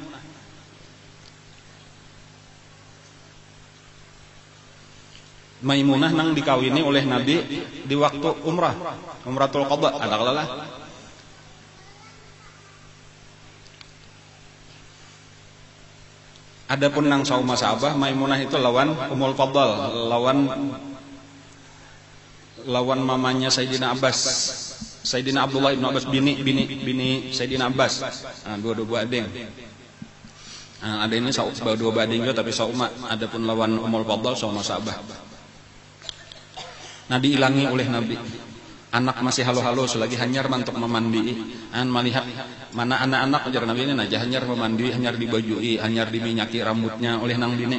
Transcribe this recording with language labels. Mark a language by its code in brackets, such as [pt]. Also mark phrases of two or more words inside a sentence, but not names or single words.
[bjn] Maimunah nang dikawini oleh Nabi di waktu [ar] umratul qada, [bjn] ada kalalah. Adapun nang sauma sahabah, Maimunah itu lawan Ummul Fadl, lawan mamanya Sayyidina Abbas, Sayyidina Abdullah ibn Abbas, bini Sayyidina Abbas. Nah, dua-dua ading. Nah, ada ini dua bading juga tapi sauma. Adapun lawan Ummul Fadl sauma sahabah. Nah, diilangi oleh Nabi. Anak masih halo-halo selagi hanyar mantuk memandi. Melihat mana anak-anak ajar Nabi ini aja hanyar memandi, hanyar dibajui, hanyar diminyaki rambutnya oleh nang dini.